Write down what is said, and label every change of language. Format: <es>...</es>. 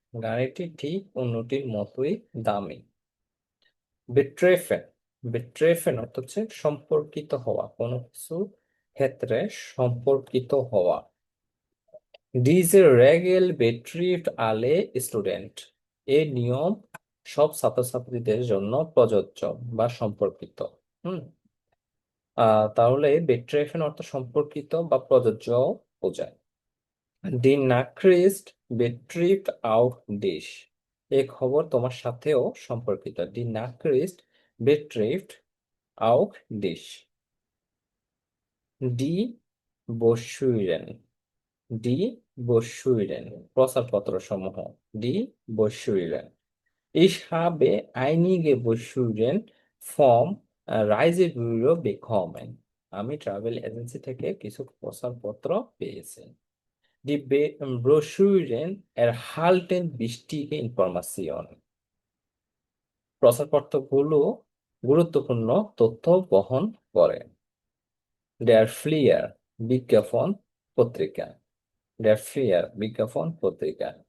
<bn>গাড়িটি ঠিক অন্যটির মতোই দামি। Betreffen, betreffen অর্থ হচ্ছে সম্পর্কিত হওয়া, কোনো কিছু ক্ষেত্রে সম্পর্কিত হওয়া।</bn> <de>Diese Regel betrifft alle Student.</de> <bn>এই নিয়ম সব ছাত্রছাত্রীদের জন্য প্রযোজ্য বা সম্পর্কিত। হুম তাহলে বেট্রেফেন অর্থ সম্পর্কিত বা প্রযোজ্য বোঝায়।</bn> <de>Die Nachricht betrifft auch dich.</de> <bn>এই খবর তোমার সাথেও সম্পর্কিত।</bn> <de>Die Nachricht betrifft auch dich. Die Broschüren, die Broschüren প্রচারপত্র সমূহ। Die Broschüren. Ich habe einige Broschüren vom Reisebüro bekommen.</de> <bn>আমি ট্রাভেল এজেন্সি থেকে কিছু প্রচারপত্র পেয়েছি।</bn> <de>Die Broschüren erhalten wichtige Informationen.</de> <bn>প্রচারপত্রগুলো গুরুত্বপূর্ণ তথ্য বহন করে। Der Flyer বিজ্ঞাপন পত্রিকা। Der Flyer বিজ্ঞাপন পত্রিকা।</bn>